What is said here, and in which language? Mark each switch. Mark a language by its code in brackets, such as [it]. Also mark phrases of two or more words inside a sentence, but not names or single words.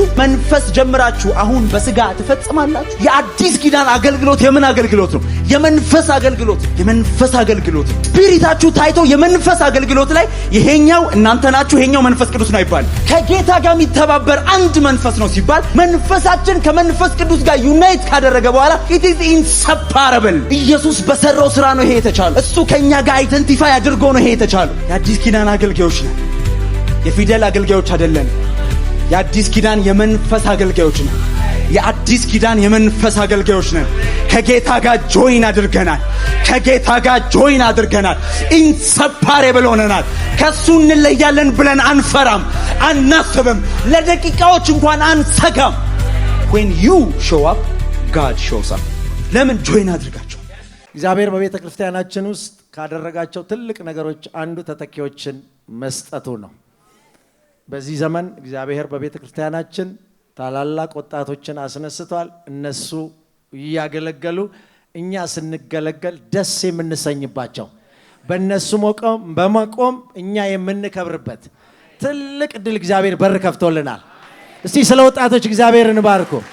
[am] መንፈስ ጀምራችሁ አሁን በስጋ ትፈጽማላችሁ። የአዲስ ኪዳን አገልግሎት የምን አገልግሎት ነው? የመንፈስ አገልግሎት። የመንፈስ አገልግሎት ስፒሪታችሁ ታይቶ የመንፈስ አገልግሎት ላይ ይሄኛው እናንተ ናችሁ፣ ይሄኛው መንፈስ ቅዱስ ነው ይባል። ከጌታ ጋር የሚተባበር አንድ መንፈስ ነው ሲባል መንፈሳችን ከመንፈስ ቅዱስ ጋር ዩናይት ካደረገ በኋላ [en] it is inseparable። [am] ኢየሱስ በሰራው ስራ ነው ይሄ የተቻለው። እሱ ከኛ ጋር አይደንቲፋይ አድርጎ ነው ይሄ የተቻለው። የአዲስ ኪዳን አገልጋዮች ነን። የፊደል አገልጋዮች አይደለም። የአዲስ ኪዳን የመንፈስ አገልጋዮች ነን። የአዲስ ኪዳን የመንፈስ አገልጋዮች ነን። ከጌታ ጋር ጆይን አድርገናል። ከጌታ ጋር ጆይን አድርገናል። ኢንሰፓሬብል ሆነናል። ከሱ እንለያለን ብለን አንፈራም፣ አናስብም፣ ለደቂቃዎች እንኳን አንሰጋም። [en] when you show up God shows up። [am] ለምን ጆይን አድርጋችሁ? እግዚአብሔር በቤተ ክርስቲያናችን ውስጥ ካደረጋቸው ትልቅ ነገሮች አንዱ ተተኪዎችን መስጠቱ ነው። በዚህ ዘመን እግዚአብሔር በቤተ ክርስቲያናችን ታላላቅ ወጣቶችን አስነስቷል። እነሱ እያገለገሉ እኛ ስንገለገል ደስ የምንሰኝባቸው፣ በእነሱ በመቆም እኛ የምንከብርበት ትልቅ ድል እግዚአብሔር በር ከፍቶልናል። እስቲ ስለ ወጣቶች እግዚአብሔርን ባርኩ።